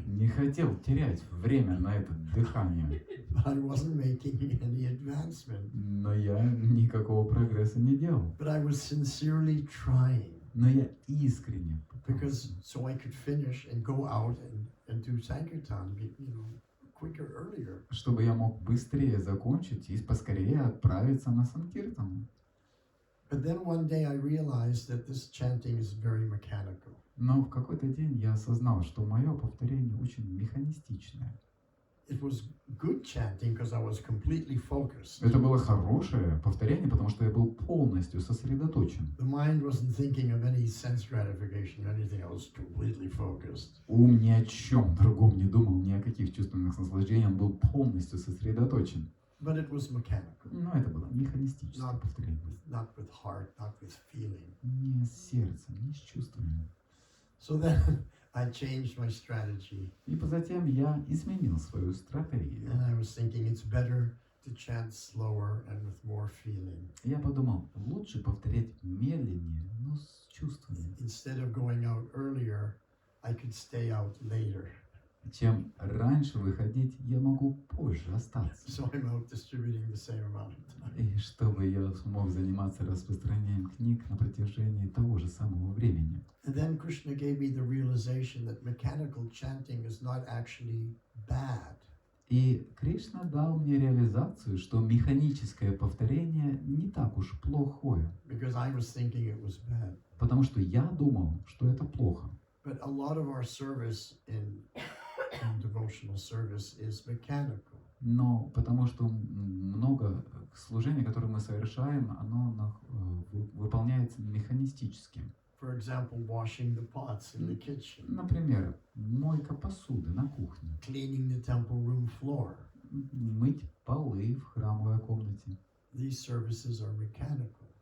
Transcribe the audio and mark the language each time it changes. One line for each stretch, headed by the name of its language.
Russian: Не хотел терять время на это дыхание.
English: but I wasn't making any advancement.
Russian: Но я никакого прогресса не делал.
English: But I was sincerely trying,
Russian: Но я искренне
English: because
Russian: пытался,
English: so I could finish and go out and do Sankirtan, quicker, earlier.
Russian: чтобы я мог быстрее закончить и поскорее отправиться на Санкиртан.
English: But then one day I realized that this chanting is very mechanical.
Russian: Но в какой-то день я осознал, что мое повторение очень механистичное.
English: It was good chanting because I was completely focused.
Russian: Это было хорошее повторение, потому что я был полностью сосредоточен.
English: The mind wasn't thinking of any sense gratification or anything. I was completely focused.
Russian: Ум ни о чем другом не думал, ни о каких чувственных наслаждениях, он был полностью сосредоточен.
English: But it was mechanical.
Russian: Но это было механистическое повторение.
English: Not with heart, not with feeling.
Russian: Не с сердцем, не с чувствами.
English: So then I changed my strategy.
Russian: И затем я изменил свою стратегию.
English: And I was thinking it's better to chant slower and with more feeling.
Russian: Я подумал, лучше повторять медленнее, но с чувствами,
English: Instead of going out earlier, I could stay out later.
Russian: чем раньше выходить, я могу позже остаться.
English: So I'm out distributing the same amount of time.
Russian: И чтобы я смог заниматься распространением книг на протяжении того же самого времени.
English: And then Krishna gave me the realization that mechanical chanting is not actually bad.
Russian: И Кришна дал мне реализацию, что механическое повторение не так уж плохое.
English: Because I was thinking it was bad.
Russian: Потому что я думал, что это плохо.
English: But a lot of our service in devotional service is mechanical.
Russian: Но потому что много служений, которые мы совершаем, оно выполняется механистически.
English: For example, washing the pots in the kitchen,
Russian: Например, мойка посуды на кухне,
English: cleaning the temple room floor.
Russian: мыть полы в храмовой комнате.
English: These services are mechanical.